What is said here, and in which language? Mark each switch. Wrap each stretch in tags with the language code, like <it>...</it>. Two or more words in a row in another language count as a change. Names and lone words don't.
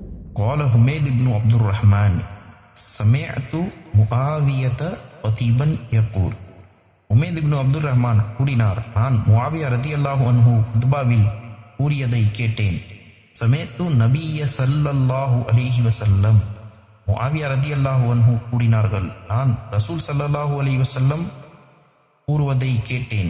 <ar>قال حميد بن عبد الرحمن سمعت معاوية خطيبا يقول</ar> <ta>உமேத் இப்னு அப்துர் ரஹ்மான் கூறினார், நான் முஆவியா</ta> <ar>رضي الله عنه</ar> <ta>குத்பாவில் கூறியதை கேட்டேன்.</ta> <ar>سمعت النبي صلى الله عليه وسلم,</ar> <ta>முஆவியா</ta> <ar>رضي الله عنه</ar> <ta>கூறினார்கள், நான் ரசூல்</ta> <ar>صلى الله عليه وسلم</ar> <ta>கூறுவதை கேட்டேன்.</ta>